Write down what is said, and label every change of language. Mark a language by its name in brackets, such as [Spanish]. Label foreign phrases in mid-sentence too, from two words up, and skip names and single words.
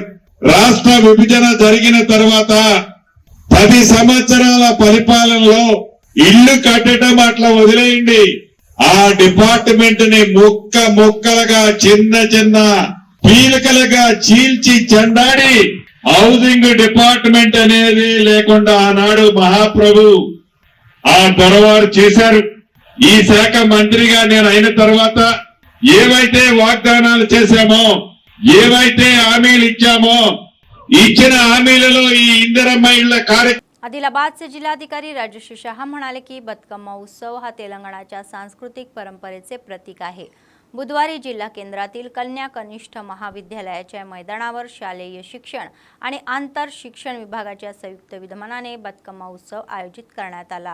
[Telugu] రాష్ట్ర విభజన జరిగిన తర్వాత 10 సంవత్సరాల పరిపాలనలో ఇల్లు కట్టడం అట్లా వదిలేయండి, ఆ డిపార్ట్మెంట్ ని ముక్కలుగా చిన్న పీలికలుగా చీల్చి చెండాడి [English] housing department [Telugu] అనేది లేకుండా ఆనాడు మహాప్రభు ఆ దొరవారు చేశారు. ఈ శాఖ మంత్రిగా నేను అయిన తర్వాత ఏవైతే వాగ్దానాలు చేశామో, ఏవైతే హామీలు ఇచ్చామో, ఇచ్చిన హామీలలో ఈ इंदिरम्मा इళ్ల కార్యక్రమం. [Marathi] आदिलाबादचे जिल्हाधिकारी राजश्री शहा म्हणाले की बतकम्मा उत्सव हा तेलंगणाच्या सांस्कृतिक परंपरेचे प्रतीक आहे. बुधवारी जिल्हा केंद्रातील कन्या कनिष्ठ महाविद्यालयाच्या मैदानावर शालेय शिक्षण आणि आंतर शिक्षण विभागाच्या संयुक्त विद्यमानाने बतकम्मा उत्सव आयोजित करण्यात आला.